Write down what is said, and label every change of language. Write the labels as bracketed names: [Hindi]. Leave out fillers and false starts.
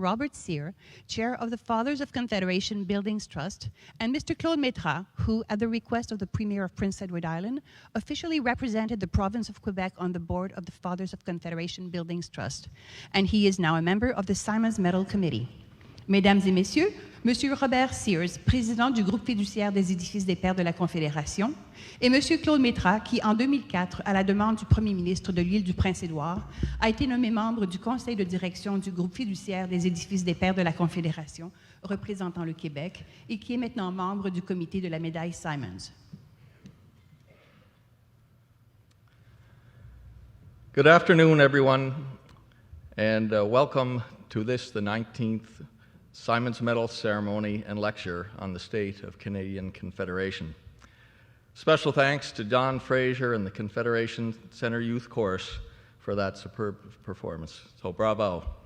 [English] Robert Sear, Chair of the Fathers of Confederation Buildings Trust, and Mr. Claude Métras, who, at the request of the Premier of Prince Edward Island, officially represented the province of Quebec on the board of the Fathers of Confederation Buildings Trust, and he is now a member of the Symons Medal Committee. [French] Mesdames et Messieurs, Monsieur Robert Sears, président du groupe fiduciaire des édifices des Pères de la Confédération, et Monsieur Claude Métras, qui en 2004, à la demande du Premier ministre de l'île du Prince-Édouard, a été nommé membre du conseil de direction du groupe fiduciaire des édifices des Pères de la Confédération, représentant le Québec, et qui est maintenant membre du comité de la médaille Symons. [English] Good afternoon, everyone, and welcome to this, the 19th Symons Medal Ceremony and Lecture on the State of Canadian Confederation. Special thanks to John Fraser and the Confederation Centre Youth Chorus for that superb performance. So bravo.